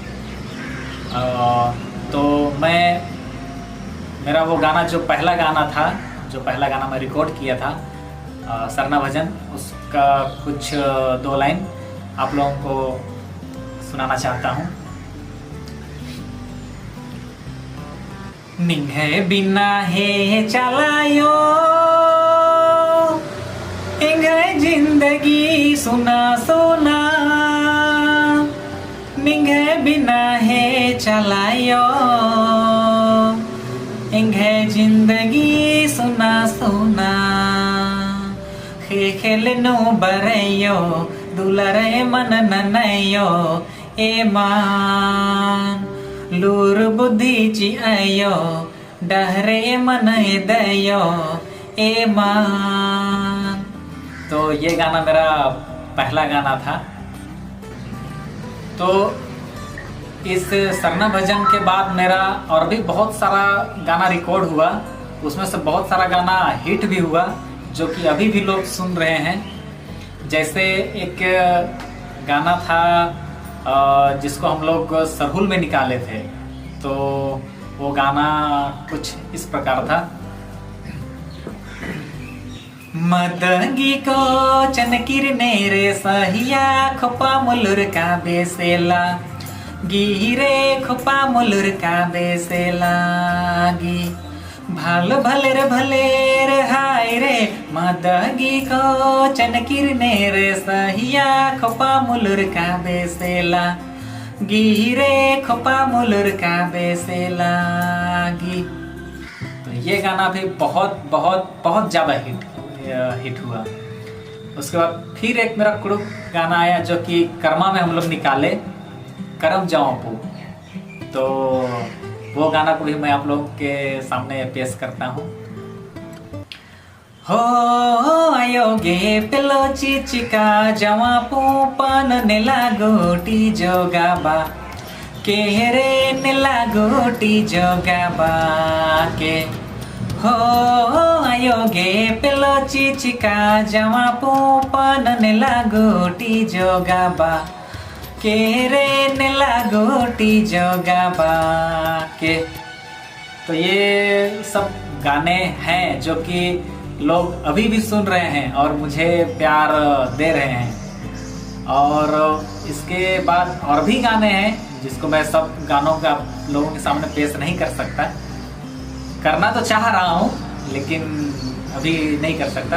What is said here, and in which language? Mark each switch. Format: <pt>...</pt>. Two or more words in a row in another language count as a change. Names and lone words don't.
<hi>तो मेरा वो गाना जो पहला गाना मैं रिकॉर्ड किया था सरना भजन, उसका कुछ 2 लाइन आप लोगों को सुनाना चाहता हूँ।</hi> <kru>निंगे बिना है चलायो इंगे जिंदगी सुना सोना, निंगे बिना है चलायो इंगे जिंदगी सुना सोना, खेलनो बरयो दुलरे मन ननयो ए मान लूर बुद्धि ची आयो डहरे मन दयो ए मान।</kru> <hi>तो ये गाना मेरा पहला गाना था। तो इस सरना भजन के बाद मेरा और भी बहुत सारा गाना रिकॉर्ड हुआ, उसमें से बहुत सारा गाना हिट भी हुआ जो कि अभी भी लोग सुन रहे हैं। जैसे एक गाना था जिसको हम लोग सरहुल में निकाले थे, तो वो गाना कुछ इस प्रकार था।</hi> <kru>मदंगी को चनकिर नेरे सहिया खोपा मुलुर का बेसेला गिरे खोपा मुलुर का बेसेला गी भालो भले रे हाय रे मदंगी को चनकिर नेरे सहिया खोपा मुलुर का बेसेला गिरे खोपा मुलुर का बेसेला गी।</kru> <hi>तो ये गाना भी बहुत बहुत बहुत ज़्यादा हिट हुआ। उसके बाद फिर एक मेरा कुड़ुक गाना आया जो कि कर्मा में हम लोग निकाले, करम जाओ पू। तो वो गाना को भी मैं आप लोगों के सामने पेश करता हूँ।</hi> <kru>हो आयोगे पेलो चिचिका जवा पूपन नेला गोटी जोगाबा के रे नेला गोटी जोगाबा के हो आयोगे पेलो चिचिका जवा पूपन नेला गोटी जोगाबा के रे नेला गोटी जोगाबा के।</kru> <hi>तो ये सब गाने हैं जो कि लोग अभी भी सुन रहे हैं और मुझे प्यार दे रहे हैं। और इसके बाद और भी गाने हैं जिसको मैं सब गानों का आप लोगों के सामने पेश नहीं कर सकता, करना तो चाह रहा हूँ लेकिन अभी नहीं कर सकता।</hi>